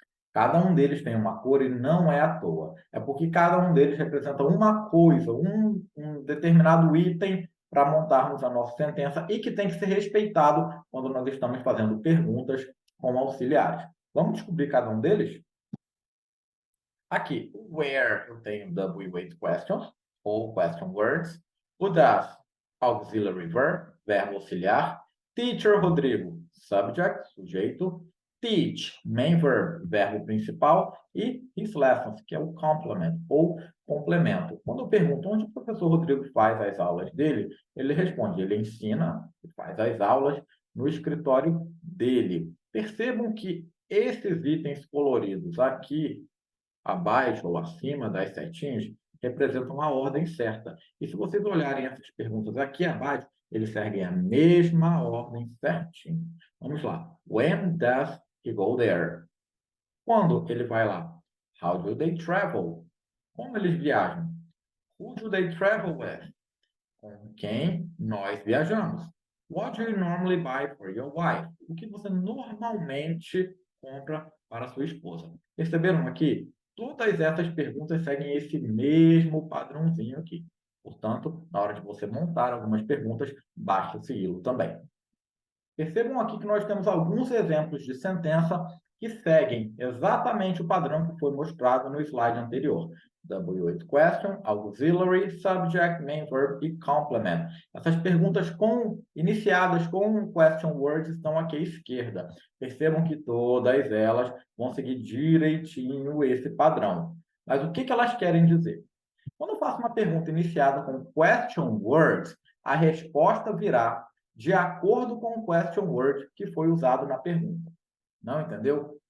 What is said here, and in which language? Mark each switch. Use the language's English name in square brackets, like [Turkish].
[Portuguese] Cada um deles tem uma cor e não é à toa. É porque cada um deles representa uma coisa, um determinado item para montarmos a nossa sentença e que tem que ser respeitado quando nós estamos fazendo perguntas com auxiliares. Vamos descobrir cada um deles? Aqui, o where eu tenho W8 questions, ou question words. O does, auxiliary verb, verbo auxiliar. Teacher Rodrigo, subject, sujeito. Teach, main verb, verbo principal. E his lessons, que é o complement, ou complemento. Quando eu pergunto onde o professor Rodrigo faz as aulas dele, ele responde, ele ensina, faz as aulas no escritório dele. Percebam que esses itens coloridos aqui abaixo ou acima das setinhas representam a ordem certa. E se vocês olharem essas perguntas aqui abaixo, eles seguem a mesma ordem certinho. [English] Vamos lá. When does he go there? [Portuguese] Quando ele vai lá? [English] How do they travel? [Portuguese] Como eles viajam? [English] Who do they travel with? [Portuguese] Com quem nós viajamos? [English] What do you normally buy for your wife? [Portuguese] O que você normalmente compra para sua esposa? Perceberam aqui? Todas essas perguntas seguem esse mesmo padrãozinho aqui. Portanto, na hora de você montar algumas perguntas, basta segui-lo também. Percebam aqui que nós temos alguns exemplos de sentença que seguem exatamente o padrão que foi mostrado no slide anterior. W8 question, auxiliary, subject, main verb e complement. Essas perguntas iniciadas com question words estão aqui à esquerda. Percebam que todas elas vão seguir direitinho esse padrão. Mas o que elas querem dizer? Quando eu faço uma pergunta iniciada com question words, a resposta virá de acordo com o question word que foi usado na pergunta. Não entendeu?